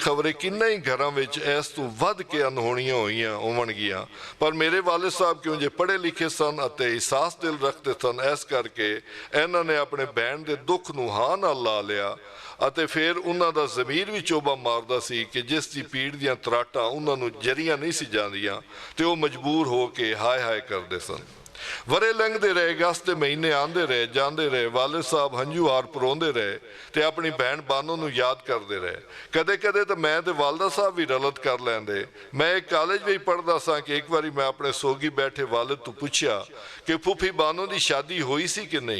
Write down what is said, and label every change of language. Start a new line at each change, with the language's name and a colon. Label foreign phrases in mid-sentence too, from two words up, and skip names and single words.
Punjabi: ਖ਼ਬਰੇ ਕਿੰਨੇ ਹੀ ਘਰਾਂ ਵਿਚ ਇਸ ਤੋਂ ਵਧ ਕੇ ਅਣਹੋਣੀਆਂ ਹੋਈਆਂ ਹੋਵਣਗੀਆਂ ਪਰ ਮੇਰੇ ਵਾਲਿਦ ਸਾਹਬ ਕਿਉਂ ਜੇ ਪੜ੍ਹੇ ਲਿਖੇ ਸਨ ਅਤੇ ਅਹਿਸਾਸ ਦਿਲ ਰੱਖਤੇ ਸਨ ਇਸ ਕਰਕੇ ਇਨ੍ਹਾਂ ਨੇ ਅਪਣੇ ਬਹਿਣ ਦੇ ਦੁੱਖ ਨੂੰ ਹਾਂ ਨਾਲ ਲਾ ਲਿਆ ਅਤੇ ਫਿਰ ਉਨ੍ਹਾਂ ਦਾ ਜ਼ਮੀਰ ਭੀ ਚੋਬਾ ਮਾਰਦਾ ਸੀ ਕਿ ਜਿਸ ਦੀ ਪੀੜ ਦੀਆਂ ਤਰਾਟਾਂ ਉਨ੍ਹਾਂ ਨੂੰ ਜਰੀਆਂ ਨਹੀਂ ਸੀ ਜਾਂਦੀਆਂ ਤੇ ਓਹ ਮਜਬੂਰ ਹੋ ਕੇ ਹਾਏ ਹਾਏ ਕਰਦੇ ਸਨ। ਵਰੇ ਲੰਘਦੇ ਰਹੇ, ਅਗਸਤ ਦੇ ਮਹੀਨੇ ਆਉਂਦੇ ਰਹੇ ਜਾਂਦੇ ਰਹੇ, ਵਾਲਿਦ ਸਾਹਿਬ ਹੰਝੂ ਹਾਰ ਪਰੋਂਦੇ ਰਹੇ ਤੇ ਆਪਣੀ ਭੈਣ ਬਾਨੋ ਨੂੰ ਯਾਦ ਕਰਦੇ ਰਹੇ। ਕਦੇ ਕਦੇ ਤਾਂ ਮੈਂ ਤੇ ਵਾਲਦਾ ਸਾਹਿਬ ਵੀ ਰਲਤ ਕਰ ਲੈਂਦੇ। ਮੈਂ ਇੱਕ ਕਾਲਜ ਵਿੱਚ ਪੜ੍ਹਦਾ ਸਾਂ ਕਿ ਇੱਕ ਵਾਰੀ ਮੈਂ ਆਪਣੇ ਸੋਗੀ ਬੈਠੇ ਵਾਲਿਦ ਤੋਂ ਪੁੱਛਿਆ ਕਿ ਫੁੱਫੀ ਬਾਨੋ ਦੀ ਸ਼ਾਦੀ ਹੋਈ ਸੀ ਕਿ ਨਹੀਂ।